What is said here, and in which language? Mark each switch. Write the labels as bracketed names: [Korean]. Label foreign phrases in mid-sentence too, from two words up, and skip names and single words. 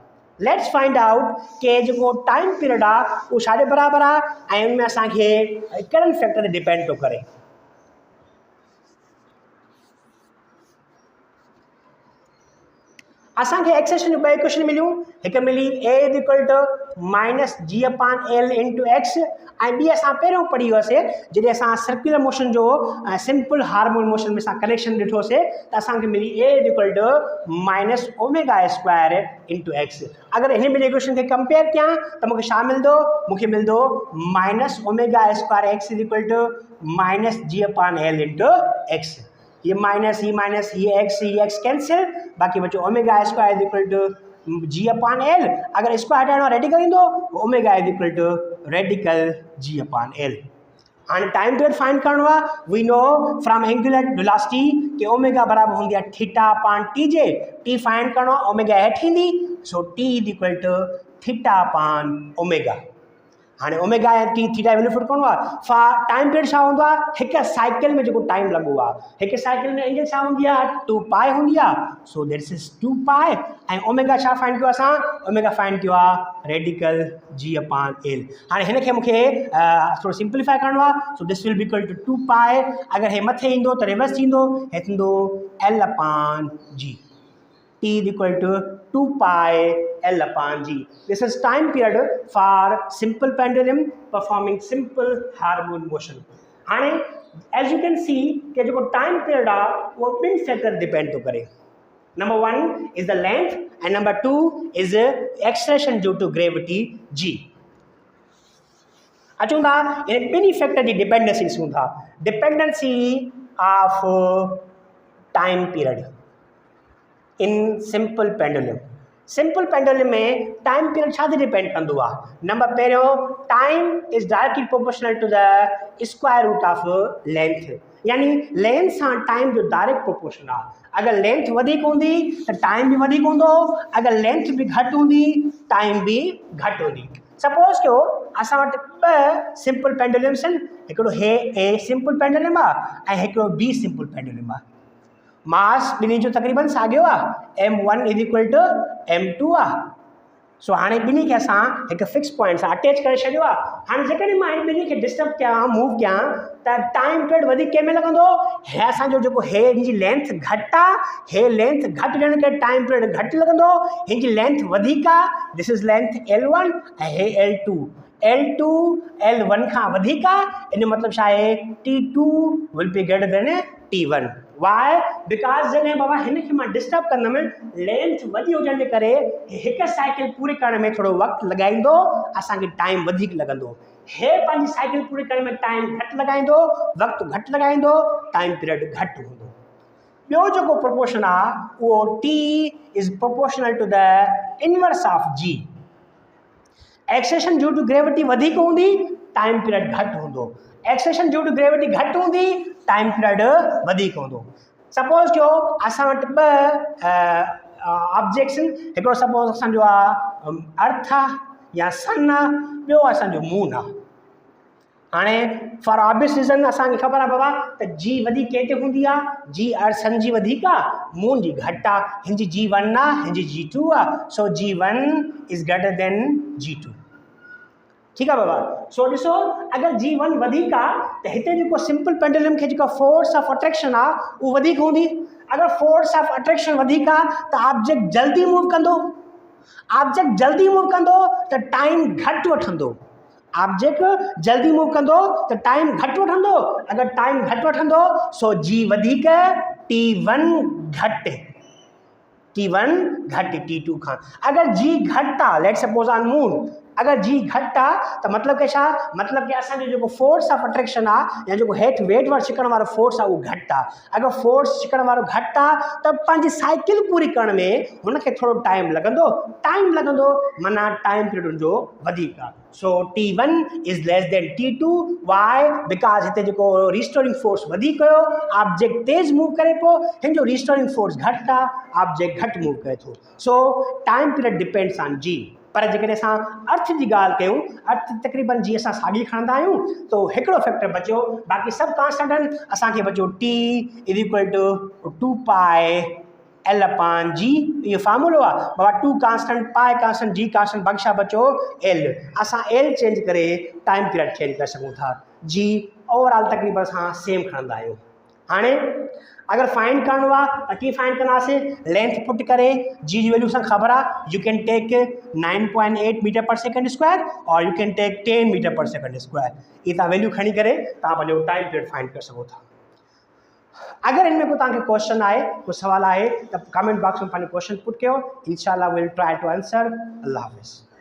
[English] let's find out [Sindhi] कि जो [English] time period [Sindhi] आहे उहो छा जे बराबरि आहे ऐं उनमें असांखे कहिड़े फैक्टर ते डिपेंड थो करे। असांखे एक्सेशन जूं ॿ इक्वेशन मिलियूं। हिकु मिली [English] a is equal to minus g upon l into x. [Sindhi] ऐं ॿी असां पहिरियों पढ़ी हुआसीं जॾहिं असां [English] circular motion [Sindhi] जो [English] simple harmonic motion [Sindhi] में असां कनेक्शन ॾिठोसीं त असांखे मिली [English] a is equal to minus omega square into x. [Sindhi] अगरि हिन ॿिनि इक्वेशन खे कंपेयर कयां त मूंखे छा मिलंदो, मूंखे मिलंदो [English] minus omega square x is equal to minus g upon l into x. ये minus ye x cancel, [Sindhi] बाकी बचो [English] omega square is equal to g upon l. [Sindhi] अगर इसको हटाइणो आहे रेडिकल ईंदो, [English] omega is equal to radical g upon l. [Sindhi] हाँ [English] time period [Sindhi] फाइंड करणो आहे, [English] we know from angular velocity [Sindhi] कि ओमेगा बराबर हूंदी आहे [English] theta upon t जे। [Sindhi] टी फाइंड करणो आहे, ओमेगा हेठि ईंदी, [English] so t is equal to theta upon omega. [Sindhi] हाँ ओमेगा ऐं टी थीटा वैल्यू फुट करणो आहे। [English] time period [Sindhi] छा हूंदो आहे, हिकु साइकिल में जेको टाइम लॻो आहे, हिकु साइकिल में एंगल छा हूंदी आहे 2 पाए हूंदी आहे, [English] so that's is 2 पाए। [Sindhi] ऐं ओमेगा छा फाइंड कयो असां, ओमेगा फाइंड कयो आहे [English] radical g upon l. [Sindhi] हाँ हिन खे मूंखे थोरो सिंप्लीफाई करणो आहे, [English] so this will be equal to 2 pi. [Sindhi] अगर हे मथे ईंदो त रिवर्स थींदो, हे थींदो [English] l upon g. T is equal to 2 pi L upon G. This is time period for simple pendulum performing simple harmonic motion. [Sindhi] हाँ [English] as you can see [Sindhi] कि जो [English] time period [Sindhi] आ वो ॿिनि [English] factor depend [Sindhi] तो करे। [English] Number 1 is the length and number 2 is acceleration due to gravity G. [Sindhi] अचूं था इन ॿिनि factor जी dependency ॾिसूं था। [English] Dependency of time period in simple pendulum [Sindhi] में टाइम पीरियड छा डिपेंड कंदो आहे। नंबर पहिरियों, [English] time is directly proportional to the square root of length, [Sindhi] यानी लेंथ सां टाइम जो डायरेक्ट प्रोपोर्शन आहे। अगर लेंथ वधीक हूंदी त टाइम भी वधीक हूंदो, अगर लेंथ भी घटि हूंदी टाइम भी घटि हूंदी। सपोज कयो असां वटि ॿ [English] simple pendulums [Sindhi] आहिनि, हिकिड़ो हे ए [English] simple pendulum [Sindhi] आहे ऐं हिकिड़ो बी [English] simple pendulum [Sindhi] आहे। मास ॿिन्ही जो तक़रीबन साॻियो आहे, [English] m1 is equal to m2 आहे। [Sindhi] सो हाणे ॿिन्ही खे असां हिकु [English] fix point [Sindhi] सां अटैच करे छॾियो आहे। हाणे जेकॾहिं मां ॿिन्ही खे डिस्टर्ब कयां, मूव कयां त [English] time period [Sindhi] वधीक कंहिंमें लॻंदो, हे असांजो जेको हे हिन जी लेंथ घटि आहे, हे लेंथ घटि ॾियण करे [English] time period [Sindhi] घटि लॻंदो। हिन जी लेंथ वधीक आहे, [English] this is length [Sindhi] L1 ऐं हे L2, L2 L1 खां वधीक आहे, इन मतिलबु छा आहे T2 [English] will be greater than [Sindhi] T1। [English] why because [Sindhi] जॾहिं बाबा हिन खे मां डिस्टर्ब कंदुमि, लेंथ वधी हुजण जे करे हिकु साइकिल पूरी करण में थोरो वक़्तु लॻाईंदो, असांखे टाइम वधीक लॻंदो। हे पंहिंजी साइकिल पूरी करण में टाइम घटि लॻाईंदो, वक़्तु घटि लॻाईंदो, [English] time period [Sindhi] घटि हूंदो। ॿियो जेको प्रोपोर्शन आहे उहो [English] T is proportional to the inverse of G। acceleration due to gravity [Sindhi] वधीक हूंदी, [English] time period [Sindhi] घटि हूंदो। [English] acceleration due to gravity [Sindhi] घटि हूंदी, [English] time period [Sindhi] वधीक हूंदो। सपोज कयो असां वटि ॿ ऑब्जेक्ट्स आहिनि, हिकिड़ो सपोज असांजो आहे अर्थ आहे या सन आहे, ॿियो असांजो मून आहे। हाणे [English] for obvious reason [Sindhi] असांखे ख़बर आहे बाबा त जी वधीक कंहिं हूंदी आहे, जी सन जी वधीक आहे, मून जी घटि आहे। हिन जी G1 आहे, हिन जी G2 आहे, [English] so G1 is greater than G2। [Hindi] ठीक है बाबा। [Sindhi] सो ॾिसो अगर G1 वधीक आहे त हिते जेको [English] simple pendulum [Sindhi] खे जेका [English] force of attraction [Sindhi] आहे उहो वधीक हूंदी। अगर [English] force of attraction [Sindhi] वधीक आहे त ऑब्जेक्ट जल्दी मूव कंदो, ऑब्जेक्ट जल्दी मूव कंदो त टाइम घटि वठंदो, ऑब्जेक्ट जल्दी मूव कंदो त टाइम घटि वठंदो। अगर टाइम घटि वठंदो सो G वधीक, T1 घटि, T1 घटि T2 खां। अगर G घटि आहे, [English] let's suppose on moon, [Sindhi] अगर G घटि आहे त मतिलबु कि छा, मतिलबु कि असांजो जेको [English] force of attraction [Sindhi] आहे या जेको हेठि वेट वारो छिकण वारो फोर्स आहे उहो घटि आहे। अगर फोर्स छिकण वारो घटि आहे त पंहिंजी साइकिल पूरी करण में हुनखे थोरो टाइम लॻंदो, माना [English] time period [Sindhi] जो वधीक आहे। [English] so T1 is less than T2। why because [Sindhi] हिते जेको [English] restoring force [Sindhi] वधीक हुयो, ऑब्जेक्ट तेज़ मूव करे पियो, हिन जो [English] restoring force [Sindhi] घटि आहे, ऑब्जेक्ट घटि मूव करे थो। [English] so time period depends on G. [Sindhi] पर जेकॾहिं असां अर्थ जी ॻाल्हि कयूं, अर्थ तक़रीबन जी असां साॻी खणंदा आहियूं, तो हिकिड़ो फैक्टर बचियो, बाक़ी सभु कांस्टेंट आहिनि। असांखे बचियो [English] T is equal to 2 pi L upon G, [Sindhi] इहो फार्मूलो आहे बाबा। 2 कांस्टेंट, पाए कांस्टेंट, G कांस्टेंट, बख्शा बचो L। असां L चेंज करे [English] time period [Sindhi] चेंज करे सघूं था। G ओवरऑल तक़रीबन असां सेम खणंदा आहियूं। हाणे अगर फाइंड करणो आहे त कीअं फाइंड कंदासीं, लेंथ पुट करे जी जी वैल्यू सां ख़बर आहे, [English] you can take 9.8 metre per second square और you can take 10 metre per second square. [Sindhi] ये तव्हां वैल्यू खणी करे तव्हां पंहिंजो [English] time period [Sindhi] फाइंड करे सघो था। अगर इनमें को तव्हांखे क्वेश्चन आहे, को सवाल आहे त [English] comment box [Sindhi] में पंहिंजो क्वेश्चन पुट कयो, [English] इंशाल्लाह will try to answer. [Arabic] الله حافظ.